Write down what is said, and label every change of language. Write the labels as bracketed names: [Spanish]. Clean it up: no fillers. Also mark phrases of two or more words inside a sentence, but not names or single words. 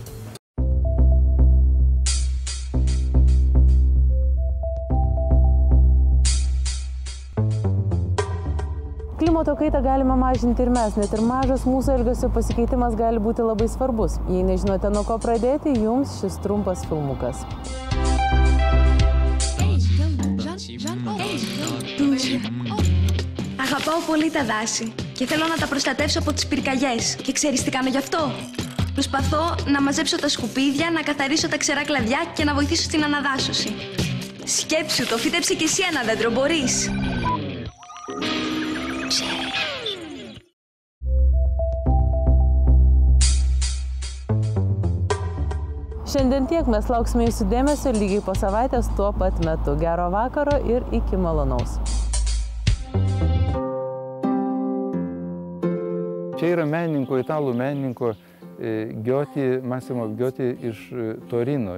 [Lithuanian] Klimato kaitą galime mažinti ir mes, net ir mažas mūsų elgesio pasikeitimas gali būti labai svarbus. Jei nežinote, nuo ko pradėti, jums šis trumpas filmukas. [Greek] Αγαπάω πολύ τα δάση και θέλω να τα προστατεύσω από τις πυρκαγιές. Και ξέρεις τι κάνω γι' αυτό? Προσπαθώ να μαζέψω τα σκουπίδια, να καθαρίσω τα ξερά κλαδιά και να βοηθήσω στην αναδάσωση. Σκέψου το, φύτεψε κι εσύ ένα δέντρο, μπορείς. [Lithuanian] Šiandien tiek, mes lauksime jūsų dėmesio lygiai po savaitės tuo pat metu. Gero vakaro ir iki malonaus. Čia yra menininko, italų menininko Massimo Giotti iš Torino.